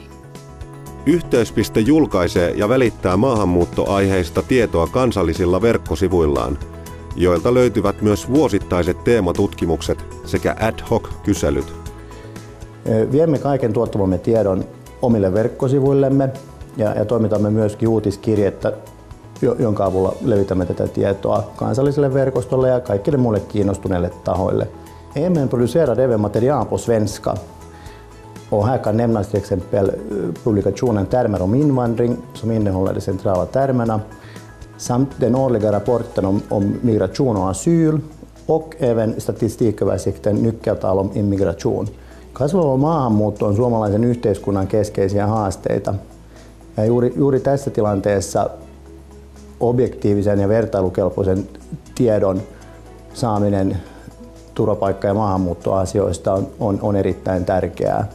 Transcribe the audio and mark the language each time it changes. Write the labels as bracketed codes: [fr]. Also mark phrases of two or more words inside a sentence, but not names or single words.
[fi] Yhteyspiste julkaisee ja välittää maahanmuuttoaiheista tietoa kansallisilla verkkosivuillaan, joilta löytyvät myös vuosittaiset teematutkimukset sekä ad hoc-kyselyt. Viemme kaiken tuottamamme tiedon omille verkkosivuillemme ja toimitamme myöskin uutiskirjettä, jonka avulla levitämme tätä tietoa kansalliselle verkostolle ja kaikille muille kiinnostuneille tahoille. [sv] EMN producerar även material på svenska. Och här kan nämnas till exempel publikationen Termer om invandring som innehåller de centrala termerna samt den årliga rapporten om migration och asyl och även statistiiköversikten Nyckeltal om immigration. [fi] Kasvava maahanmuutto on suomalaisen yhteiskunnan keskeisiä haasteita. Ja juuri tässä tilanteessa objektiivisen ja vertailukelpoisen tiedon saaminen turvapaikka- ja maahanmuuttoasioista on erittäin tärkeää.